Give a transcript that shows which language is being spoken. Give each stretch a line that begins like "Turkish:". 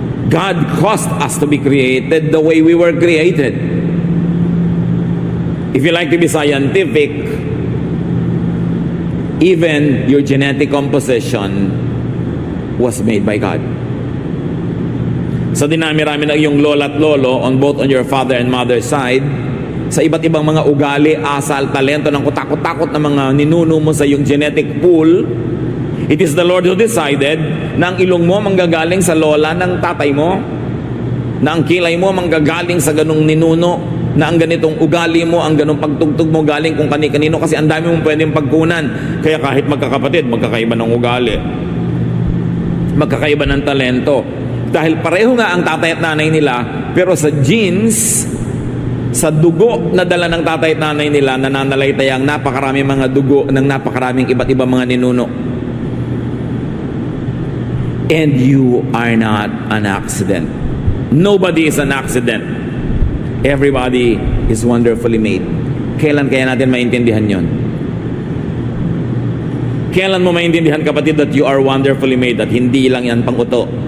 English: God caused us to be created the way we were created. If you like to be scientific, even your genetic composition was made by God.
Filipino: Sa dinami-rami ng iyong lola at lolo
English: on both on your father and mother's side,
Filipino: sa iba't ibang mga ugali, asal, talento ng kutakot-takot na mga ninuno mo sa iyong genetic pool,
English: it is the Lord who decided
Filipino: na ang ilong mo manggagaling sa lola ng tatay mo, na ang kilay mo manggagaling sa ganong ninuno, na ang ganitong ugali mo, ang ganong pagtugtog mo galing kung kani-kanino, kasi ang dami mong pwedeng pagkunan. Kaya kahit magkakapatid, magkakaiba ng ugali, magkakaiba ng talento, dahil pareho nga ang tatay at nanay nila, pero sa genes, sa dugo na dala ng tatay at nanay nila, nananalaytay ang napakaraming mga dugo ng napakaraming iba't ibang mga ninuno.
English: And you are not an accident. Nobody is an accident. Everybody is wonderfully made.
Filipino: Kailan kaya natin maintindihan yon? Kailan mo maintindihan, kapatid,
English: that you are wonderfully made
Filipino: at hindi lang yan pang-uto?